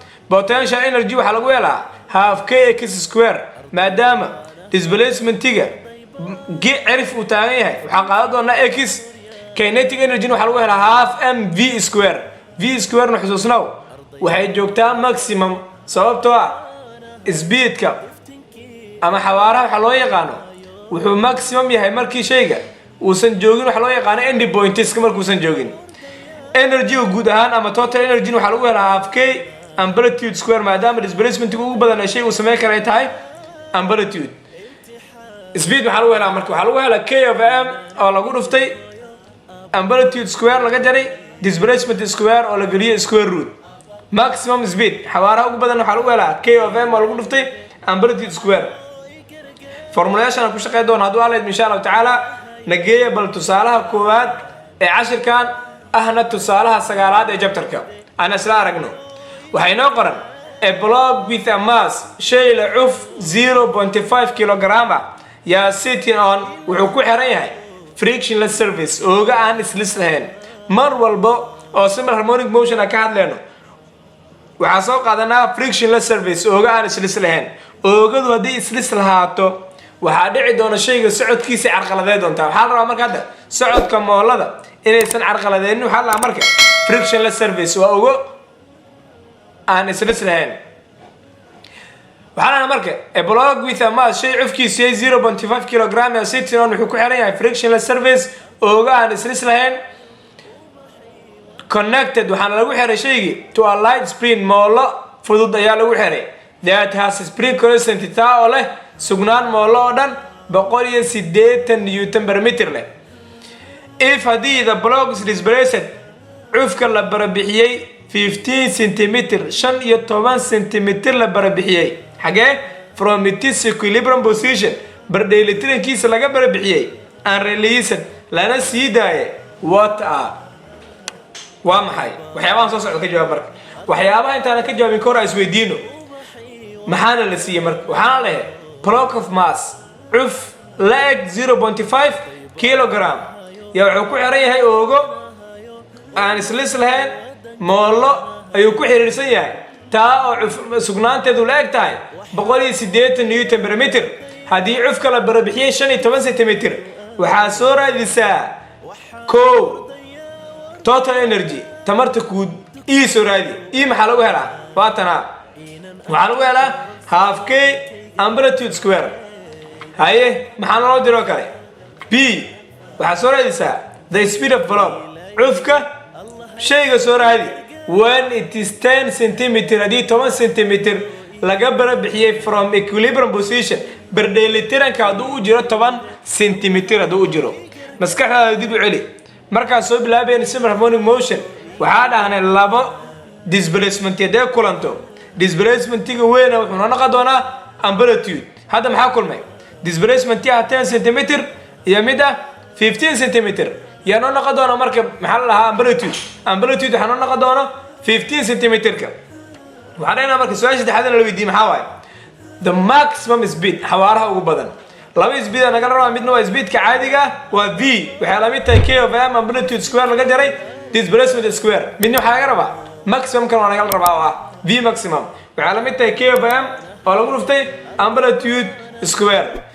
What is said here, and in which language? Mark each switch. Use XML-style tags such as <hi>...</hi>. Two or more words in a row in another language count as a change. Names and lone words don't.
<en>potential energy</en> <so>waxaa lagu helaa</so> <en>half kx square</en> <so>maadaama displacementiga cirif uu taagan yahay waxaa qaadan doonaa x</so> <en>kinetic energy</en> <so>waxaa lagu helaa</so> <en>half mv square v square</en> <so>na xusuusnow waxay joogtaa maximum sababtoo ah speedka ama xawaaraha waxa loo yaqaano wuxuu maximum yahay markii shayga uusan joogin waxa loo yaqaano</so> <en>end points</en> <so>markuusan joogin energy guud ahaan ama total energy waxa lagu helaa</so> <en>half k amplitude square</en> <so>maadaama displacement ugu badan ee shay uu sameyn karay tahay amplitude speed waxa lagu helaa marka waxa lagu helaa</so> <en>k of m</en> <so>oo lagu dhuftay</so> <en>amplitude square</en> <so>laga jaray</so> <en>displacement square</en> <so>oo la geliyay</so> <en>square root maximum</en> <so>speed xawaaraha ugu badan waxa lagu helaa</so> <en>k of m</en> <so>oo lagu dhuftay</so> <en>amplitude square formulation</en> <so>ku shaqeyn doona haduu aaleed</so> <ar>insha Allah taala</ar> <so>nageeya bal tusaalaha koowaad ee cashirkan ahna tusaalaha sagaalaad ee chapterka ana isla aragno waxay noo qoran</so> <en>a block with a mass</en> <so>shay la cuf 0.5 kg yaa</so> <en>sitting on</en> <so>wuxuu ku xiran yahay frictionless surface ooga aan islis lahayn mar walba oo</so> <en>simple harmonic motion</en> <so>ka hadlayno waxaa soo qaadanaa</so> <en>frictionless surface</en> <so>ooga aan islis lahayn oogadu haddii islis lahaato waxaa dhici doona shayga socodkiisa carqaladeed doonta waxaa la rabaa marka hadda socodka moolada inaysan carqaladeenin waxaa la marka</so> <en>frictionless surface</en> <so>waa ogo aan islis lahayn waxaa la marka</so> <en>a block with a mass</en> <so>shay cufkiisu yahay 0.5 kg ee</so> <en>sitting on</en> <so>wuxuu ku xiran yahay</so> <en>frictionless surface</en> <so>ooga aan islis lahayn connected waxaana lagu xiray shaygii</so> <en>to a light spring</en> <so>moolo fudud ayaa lagu xiray</so> <en>that has spring constant</en> <so>taa oo leh sugnaan moolo oo dhan 180</so> <en>newton per meter</en> <so>leh if haddii</so> <en>the block is displaced</en> <so>cufka la barabixiyey 15 centimeter 15 centimeter la barabixiyey xagee</so> <en>from its equilibrium position</en> <so>bardheelitirankiisa laga barabixiyey</so> <en>and released</en> <so>lana sii daayay</so> <en>what are</en> <so>waa maxay waxyaabahan soo socda ka jawaab marka waxyaabaha intaan ka jawaabin kor is weydiino maxaana la siiyay marka waxaana la leeyahay</so> <en>block of mass</en> <so>cuf leg 0.5 kg yaa wuxuu ku xiran yahay oogo aan islis lahayn moolo ayuu ku xiriirsan yahay taa oo sugnaanteedu la eg tahay 180</so> <en>newton per meter</en> <so>haddii cufka la barabixiyey 15 centimeter waxaa soo raadisaa kow</so> <en>total energy</en> <so>tamarta guud ii soo raadi ii maxaa lagu helaa waatana waxaa lagu helaa</so> <en>half k amplitude square</en> <so>haye maxaa loo diro kale b waxaa soo raadisaa</so> <en>the speed of block</en> <so>cufka shayga soo raadi</so> <en>when it is 10 centimeter</en> <so>haddii 10 centimeter laga barabixiyey</so> <en>from equilibrium position</en> <so>bardheelitiranka hadduu u jiro 10 centimeter hadduu u jiro maskaxdaada dib u celi markaan soo bilaabayna</so> <en>simple harmonic motion</en> <so>waxaa dhahnay labo displacement haddee kulanto displacementiga weyna wuxuu noo noqon doonaa amplitude hadda maxaa kulmay displacement 10 centimeter iyo mid 15 centimeter yaa noo noqon doona marka maxaa la lahaa amplitude waxaa noo noqon doona 15 centimeter-ka waxaa dhahnaa marka su-aasha saddexaad la weydiiyey maxaa waaye</so> <en>the maximum speed</en> <so>xawaaraha ugu badan laba speed naga rabaa midna waa speedka caadiga waa v waxay la mid tahay</so> <en>k of m amplitude square</en> <so>laga jaray</so> <en>displacement square</en> <so>midna waxaa laga rabaa maximum kan waa naga rabaa oo ah</so> <en>v maximum</en> <so>waxay la mid tahay</so> <en>k of m</en> <so>oo lagu dhuftay</so> <en>amplitude square</en>